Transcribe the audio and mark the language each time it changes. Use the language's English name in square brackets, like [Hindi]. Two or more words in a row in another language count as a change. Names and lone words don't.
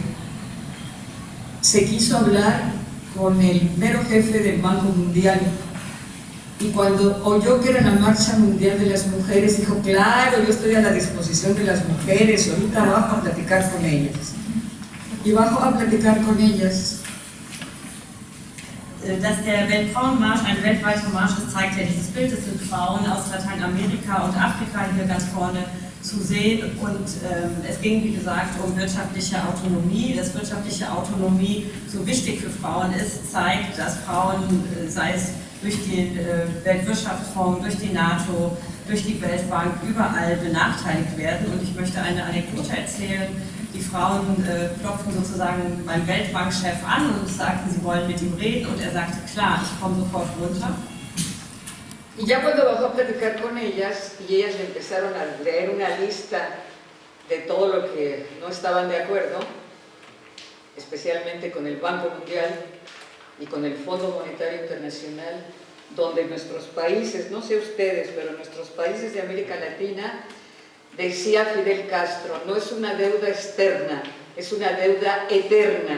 [Spanish] Se quiso hablar con el mero jefe del Banco Mundial, y cuando oyó que era la Marcha Mundial de las Mujeres, dijo: claro, yo estoy a la disposición de las mujeres, ahorita bajo a platicar con ellas. Y bajo a platicar con ellas. [German] Dass der Weltfrauenmarsch ein weltweiter Marsch ist, zeigt ja dieses Bild. Es sind Frauen aus Lateinamerika und Afrika hier ganz vorne zu sehen, und es ging, wie gesagt, um wirtschaftliche Autonomie. Dass wirtschaftliche Autonomie so wichtig für Frauen ist, zeigt, dass Frauen, sei es durch den Weltwirtschaftsfonds, durch die NATO, durch die Weltbank, überall benachteiligt werden. Und ich möchte eine Anekdote erzählen. Die Frauen klopften sozusagen beim Weltbankchef an und sagten, sie wollen mit ihm reden, und er sagte: klar, ich komme sofort runter. [Spanish] Y ya cuando bajó a platicar con ellas, y ellas le empezaron a leer una lista de todo lo que no estaban de acuerdo, especialmente con el Banco Mundial y con el Fondo Monetario Internacional, donde nuestros países, no sé ustedes, pero nuestros países de América Latina, decía Fidel Castro, no es una deuda externa, es una deuda eterna.